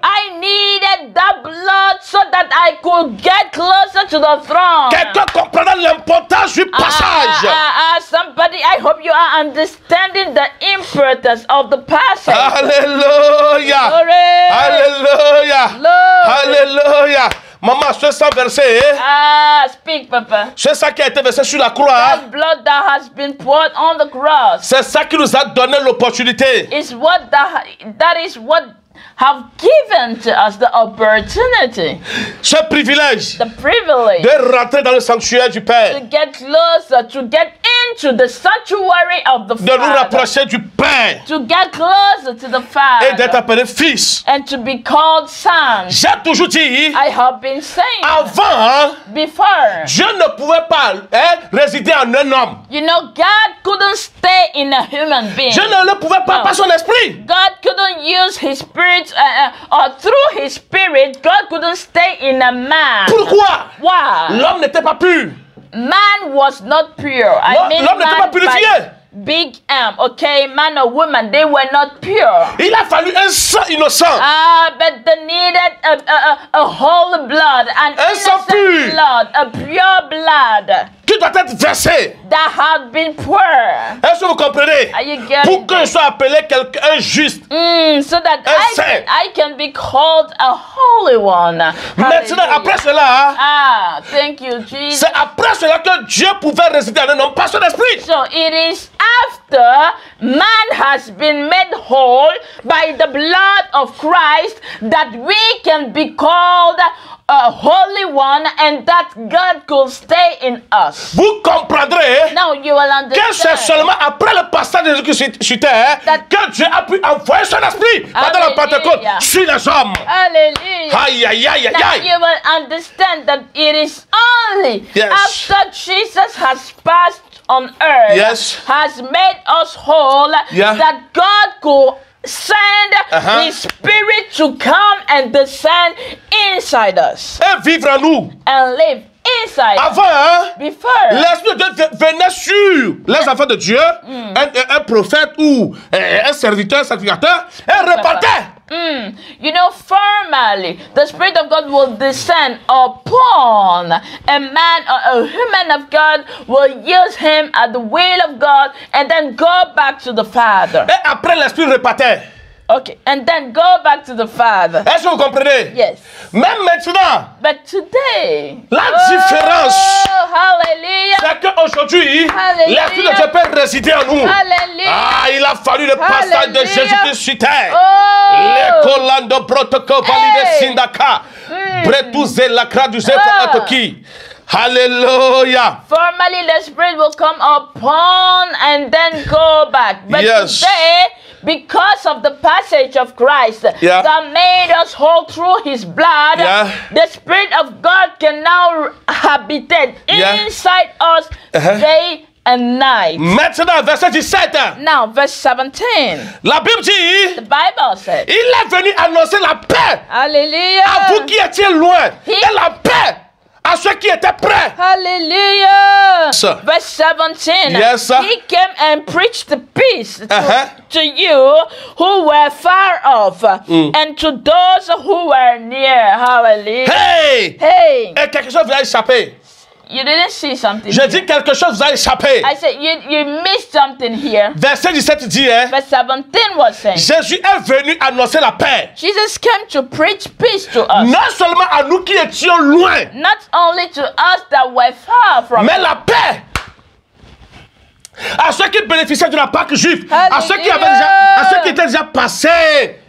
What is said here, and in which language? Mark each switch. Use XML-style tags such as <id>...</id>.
<en>I needed that blood so that I could get closer to the throne.</en> <fr>Quelqu'un comprendra l'importance du passage.</fr> <en>Somebody, I hope you are understanding the importance of the passage.</en> <fr>Alléluia.</fr> <en>Glory.</en> <fr>Alléluia.</fr> <en>Glory.</en> <fr>Alléluia. Maman, ce sang versé,</fr> <en>speak, Papa.</en> <fr>Ce sang qui a été versé sur la croix,</fr> <en>that blood that has been poured on the cross,</en> <fr>c'est ça qui nous a donné l'opportunité.</fr> <en>Is what that is what have given to us the opportunity,</en> <fr>ce privilège,</fr> <en>the privilege,</en> <fr>de rentrer dans le sanctuaire du Père,</fr> <en>to get closer, to get into the sanctuary of the Father,</en> <fr>de nous rapprocher du Père,</fr> <en>to get closer to the Father,</en> <fr>et d'être appelé fils,</fr> <en>and to be called son.</en> <fr>J'ai toujours dit,</fr> <en>I have been saying,</en> <fr>avant,</fr> <en>before,</en> <fr>Dieu ne pouvait pas résider en un homme.</fr> <en>You know, God couldn't stay in a human being.</en> <fr>Dieu ne le pouvait pas par son esprit.</fr> <en>God couldn't use His Spirit, or through His Spirit, God couldn't stay in a man.</en> <fr>Pourquoi?</fr> <en>Why?</en> <fr>L'homme n'était pas pur.</fr> <en>Man was not pure. I mean,</en> <fr>l'homme n'était pas purifié.</fr> <en>Big M, okay, man or woman, they were not pure.</en> <fr>Il a fallu un sang innocent.</fr> <en>But they needed a whole blood, an innocent blood, a pure blood.</en> <fr>qui doit être versé.</fr> <en>That had been poured.</en> <fr>Est-ce que vous comprenez? Pour que je sois appelé quelqu'un juste.</fr> <en>So that I can be called a holy one.</en> <fr>Maintenant, après cela,</fr> <en>thank you, Jesus.</en> <fr>C'est après cela que Dieu pouvait résider en un homme par son esprit.</fr> <en>So it is after man has been made whole by the blood of Christ that we can be called a holy one and that God could stay in us.</en> <fr>Vous comprendrez</fr> <en>Now you will understand</en> <fr>que c'est seulement après le passage de Jésus sur terre que Dieu a pu envoyer son esprit pendant la Pentecôte sur les hommes.</fr> <en>Hallelujah. Aïe, aïe, aïe, Now aïe. you will understand that it is only after Jesus has passed on earth, has made us whole, that God could send His Spirit to come and descend inside us.</en> <fr>Et vivre en nous.</fr> <en>And live inside</en> <fr>Avant,</fr> <en>before</en> <fr>l'Esprit de Dieu venait sur les enfants de Dieu, un prophète ou un serviteur, sacrificateur, et repartait.</fr> <en>You know, formally, the Spirit of God will descend upon a man or a human of God, will use him at the will of God, and then go back to the Father.</en> <fr>Et après, l'Esprit repartait.</fr> <en>Okay, and then go back to the Father.</en> <fr>Est-ce que vous comprenez?</fr> <en>Yes.</en> <fr>Même maintenant,</fr> <en>But today,</en> <fr>la différence,</fr> <en>hallelujah,</en> <fr>c'est qu'aujourd'hui, l'Esprit de Dieu peut résider en nous.</fr> <en>Hallelujah.</en> <fr>Il a fallu le passage de Jésus-Christ sur terre. L'écolando protocole validé sindaka. Bretuze la kraduze atoki.</fr> <en>Hallelujah. Formally, the Spirit will come upon and then go back. But today, because of the passage of Christ that made us whole through His blood, the Spirit of God can now habitate inside us day and night.</en> <fr>Maintenant, verset 17.</fr> <en>Now, verse 17.</en> <fr>La Bible dit,</fr> <en>the Bible says,</en> <fr>il est venu annoncer la paix.</fr> <en>Hallelujah.</en> <fr>À vous qui étiez loin. Et la paix à ceux qui étaient prêts.</fr> <en>Hallelujah. Verse 17. Yes, He came and preached the peace to you who were far off and to those who were near. Hallelujah. Hey! Hey!</en> <fr>Et quelque chose vous a échappé.</fr> <en>You didn't see something.</en> <fr>Je dis quelque chose vous a échappé.</fr> <en>I said you missed something here.</en> <fr>Verset 17 dit,</fr> <en>Verse 17 was saying,</en> <fr>Jésus est venu annoncer la paix.</fr> <en>Jesus came to preach peace to us.</en> <fr>Non seulement à nous qui étions loin.</fr> <en>Not only to us that were far from.</en> <fr>Mais la paix. À ceux qui bénéficiaient de la Pâque juive. À ceux qui étaient déjà passés.</fr>